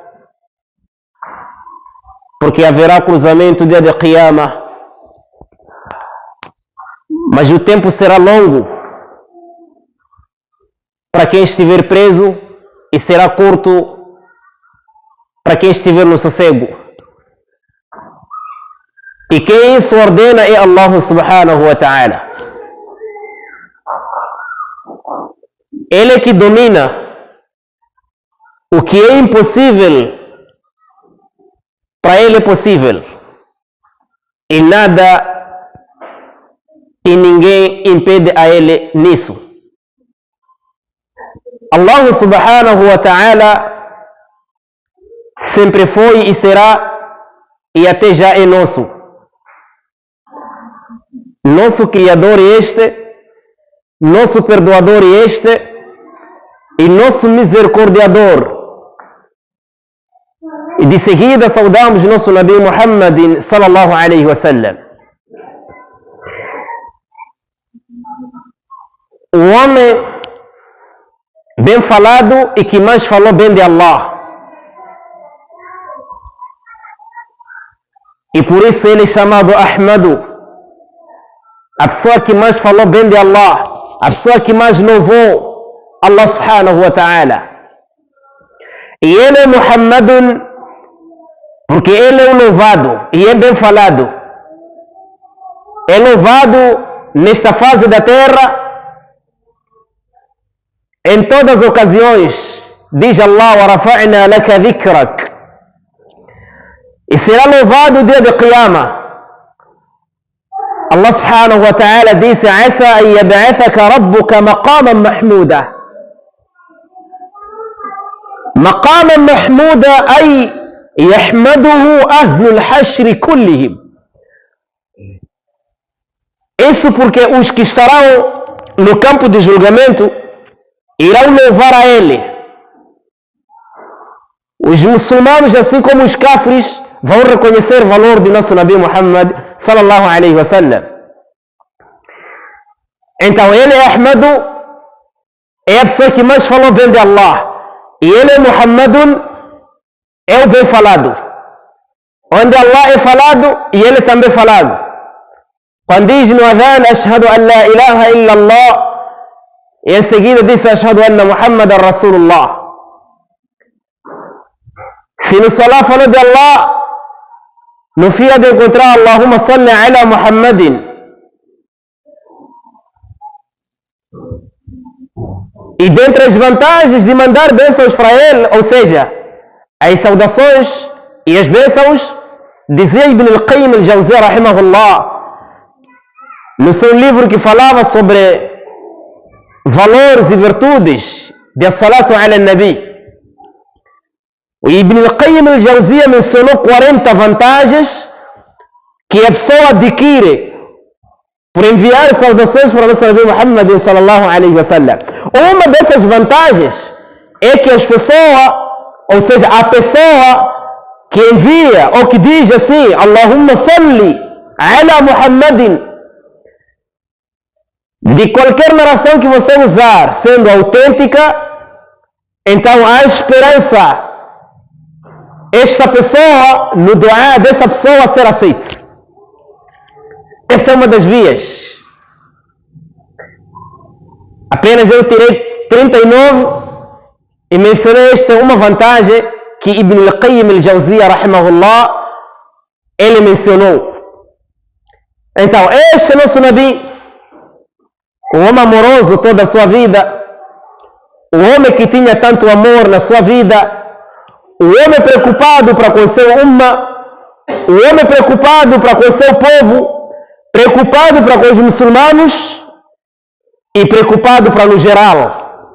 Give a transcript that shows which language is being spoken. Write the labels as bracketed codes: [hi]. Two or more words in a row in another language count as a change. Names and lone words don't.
[pt] porque haverá cruzamento dia de Qiyamah, mas o tempo será longo para quem estiver preso e será curto para quem estiver no sossego. E quem isso ordena é [ar] الله سبحانه وتعالى. [pt] Ele é que domina o que é impossível, para ele é possível, e nada e ninguém impede a ele nisso. [ar] الله سبحانه وتعالى [pt] sempre foi e será e até já é nosso. Nosso Criador é este, nosso Perdoador é este, e nosso Misericordiador. E de seguida saudamos nosso Nabi Muhammad [ar] صلى الله عليه وسلم. [pt] O homem bem falado e que mais falou bem de Allah. E por isso ele é chamado Ahmadu, a pessoa que mais falou bem de Allah, a pessoa que mais louvou [ar] الله سبحانه وتعالى. [pt] E ele é Muhammadun porque ele é o louvado e é bem falado. É louvado nesta fase da terra em todas as ocasiões. [ar] Diz Allah: ورفعنا لك ذكرك. [pt] E será louvado o dia de Qiyamah. [ar] الله سبحانه وتعالى disse: عسى أن يبعثك ربك مقاما محمودا. مقاما محمودا أي يحمده أهل الحشر كلهم. [pt] Isso porque os que estarão no campo de julgamento irão louvar a Ele. Os muçulmanos, assim como os kafirs, vão reconhecer o valor de nosso Nabi Muhammad [ar] صلى الله عليه وسلم. [pt] Então ele é Ahmadu, é a pessoa que mais falou bem de Allah. E ele é Muhammadun, é o bem falado. Onde Allah é falado e ele também é falado. Quando diz no adhan, [ar] أشهد أن لا إله إلا الله, [pt] e em seguida diz [ar] أشهد أن محمدا رسول الله. [pt] Se no salah falou de Allah, no fim há de encontrar [ar] اللهم صل على محمد. [pt] E dentre as vantagens de mandar bênçãos para ele, ou seja, as saudações e as bênçãos, dizia Ibn al-Qayyim al-Jawziyya rahimahullah, no seu livro que falava sobre valores e virtudes de [ar] الصلاة على النبي, [pt] o Ibn al-Qayyim al-Jawziyya mencionou 40 vantagens que a pessoa adquire por enviar saudações para o nosso Nabi Muhammad [ar] صلى الله عليه وسلم. [pt] Uma dessas vantagens é que as pessoas, ou seja, a pessoa que envia ou que diz assim, [ar] اللهم صل على محمد, [pt] de qualquer narração que você usar, sendo autêntica, então há esperança esta pessoa, no dua dessa pessoa ser aceita. Essa é uma das vias. Apenas eu tirei 39 e mencionei esta uma vantagem que Ibn al-Qayyim al-Jawziyya rahimahullah ele mencionou. Então, este nosso Nabi, o homem amoroso toda a sua vida, o homem que tinha tanto amor na sua vida, o homem preocupado para com seu umma, o homem preocupado para com seu povo, preocupado para com os muçulmanos e preocupado para no geral.